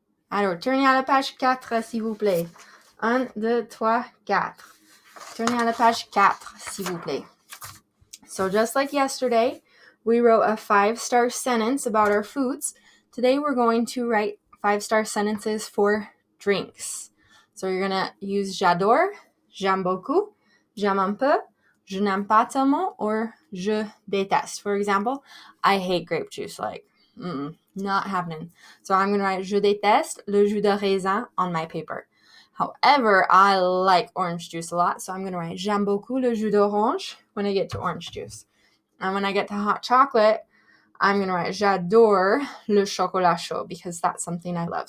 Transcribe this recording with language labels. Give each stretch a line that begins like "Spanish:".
French: Alors, tournez à la page 4, s'il vous plaît. 1, 2, 3, 4. Tournez à la page 4, s'il vous plaît.
English: So just like yesterday, we wrote a 5-star sentence about our foods. Today we're going to write 5-star sentences for drinks. So you're going to use
French: j'adore, j'aime beaucoup, j'aime un peu, je n'aime pas tellement,
English: or
French: je déteste.
English: For example, I hate grape juice. Like, not happening. So I'm going to write
French: je déteste le jus de raisin
English: on my paper. However, I like orange juice a lot, so I'm going to write
French: j'aime beaucoup le jus d'orange
English: when I get to orange juice. And when I get to hot chocolate, I'm going to write
French: j'adore le chocolat chaud
English: because that's something I love.